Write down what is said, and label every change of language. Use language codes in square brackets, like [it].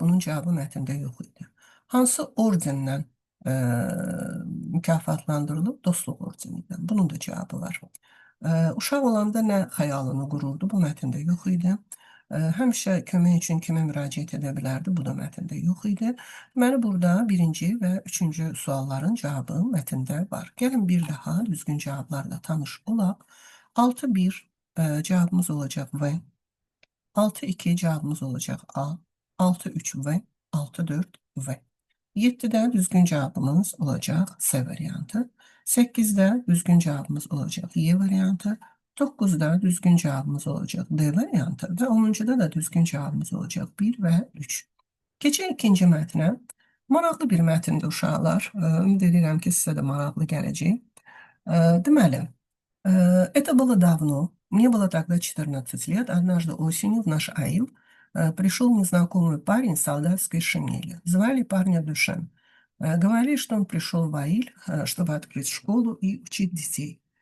[az] Bunun cavabı mətndə yox idi. Hansı ordenlə mükafatlandırılıb? Dostluq ordenindən. Bunun da cavabı var. Uşaq olanda nə xəyalını qururdu? Bu mətndə yox idi. Həmişə kömək üçün kimə müraciət edə bilərdi? Bu da mətndə yox idi. Deməli, burada birinci və üçüncü sualların cavabı mətndə var. Gəlin bir daha düzgün cavablarla tanış olaq. 6-1 cavabımız olacaq V. 6-2 cavabımız olacaq A. 6-3 V. 6-4 V. 7-də düzgün cavabımız olacaq S variantı. 8-də düzgün cavabımız olacaq Y variantı. 9-da düzgün cavabımız olacaq D variantı və 10-cuda da düzgün cavabımız olacaq 1 və 3. Keçək ikinci mətnə. Maraqlı bir mətndir uşaqlar. Ümid edirəm ki, sizə də maraqlı gələcək. Deməli, [ru] это было давно. Мне было тогда 14 лет. Однажды осенью в наш аил пришел незнакомый парень в солдатской шинели. Звали парня Дюшен. Говорили, что он пришел в аиль, чтобы открыть школу и учить детей.